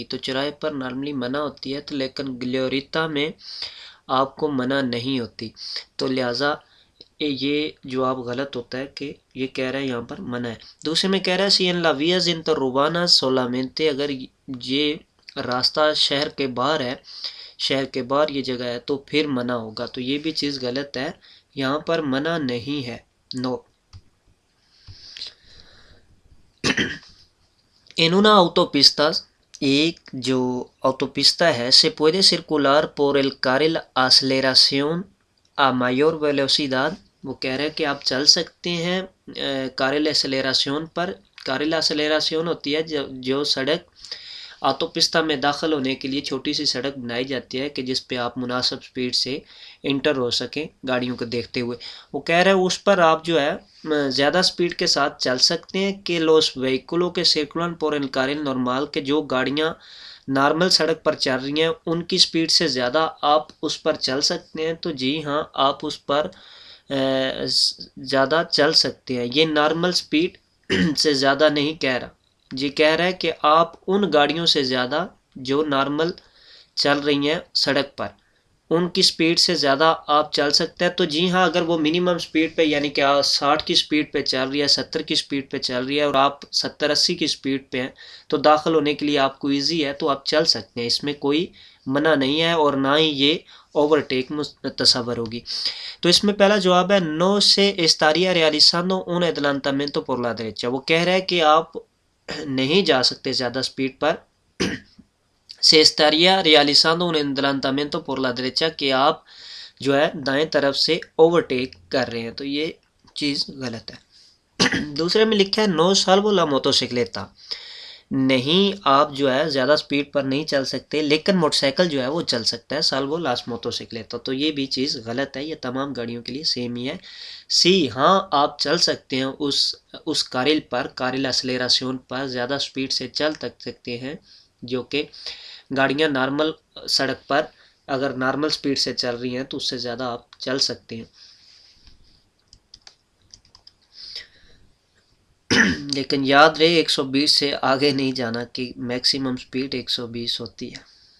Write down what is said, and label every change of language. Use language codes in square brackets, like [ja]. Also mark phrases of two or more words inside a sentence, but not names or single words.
[ur] تو چوراہے پر نارملی منع ہوتی ہے، تو لیکن گلیوریتا میں آپ کو منع نہیں ہوتی، تو لہٰذا یہ جواب غلط ہوتا ہے کہ یہ کہہ رہا ہے یہاں پر منع ہے۔ دوسرے میں کہہ رہا ہے [es] si en las vías interurbanas solamente, [ur] اگر یہ راستہ شہر کے باہر ہے، شہر کے باہر یہ جگہ ہے، تو پھر منع ہوگا، تو یہ بھی چیز غلط ہے، یہاں پر منع نہیں ہے، نو۔ [es] En una autopista، [ur] ایک جو autopista ہے [es] se puede circular por el carril aceleración a mayor velocidad، [ur] وہ کہہ رہے ہیں کہ آپ چل سکتے ہیں [es] carril aceleración [ur] پر۔ [es] carril aceleración [ur] ہوتی ہے جو سڑک آٹوپستا میں داخل ہونے کے لیے چھوٹی سی سڑک بنائی جاتی ہے کہ جس پہ آپ مناسب سپیڈ سے انٹر ہو سکیں گاڑیوں کو دیکھتے ہوئے۔ وہ کہہ رہے ہیں اس پر آپ جو ہے زیادہ سپیڈ کے ساتھ چل سکتے ہیں کہ [es] los vehículos que circulan por el carril normal، [ur] کہ جو گاڑیاں نارمل سڑک پر چل رہی ہیں ان کی سپیڈ سے زیادہ آپ اس پر چل سکتے ہیں۔ تو جی ہاں، آپ اس پر زیادہ چل سکتے ہیں، یہ [en] normal speed [ur] سے زیادہ نہیں کہہ رہا، جی کہہ رہا ہے کہ آپ ان گاڑیوں سے زیادہ جو نارمل چل رہی ہیں سڑک پر ان کی سپیڈ سے زیادہ آپ چل سکتے ہیں۔ تو جی ہاں، اگر وہ [en] minimum speed [ur] پہ یعنی کہ 60 کی سپیڈ پہ چل رہی ہے، 70 کی سپیڈ پہ چل رہی ہے اور آپ 70-80 کی سپیڈ پہ ہیں، تو داخل ہونے کے لیے آپ کو ایزی ہے، تو آپ چل سکتے ہیں، اس میں کوئی منع نہیں ہے اور نہ ہی یہ اوورٹیک تصور ہوگی۔ تو اس میں پہلا جواب ہے [es] no se estaría realizando un adelantamiento por la derecha، [ur] وہ کہہ رہا ہے کہ آپ نہیں جا سکتے زیادہ سپیڈ پر، [es] se estaría realizando un adelantamiento por la derecha، [ur] کہ آپ جو ہے دائیں طرف سے اوورٹیک کر رہے ہیں، تو یہ چیز غلط ہے۔ دوسرے میں لکھا ہے [es] no salvo la motocicleta، [ur] نہیں آپ جو ہے زیادہ سپیڈ پر نہیں چل سکتے لیکن موٹر سائیکل جو ہے وہ چل سکتا ہے، [es] salvo las motocicletas، [ur] تو یہ بھی چیز غلط ہے، یہ تمام گاڑیوں کے لیے سیم ہی ہے۔ سی ہاں، آپ چل سکتے ہیں اس کارل پر، [es] carril aceleración [ur] پر زیادہ سپیڈ سے چل سکتے ہیں، جو کہ گاڑیاں نارمل سڑک پر اگر [en] normal speed [ur] سے چل رہی ہیں تو اس سے زیادہ آپ چل سکتے ہیں، لیکن یاد رہے 120 سے آگے نہیں جانا، کہ [en] maximum speed [ur] 120 ہوتی ہے۔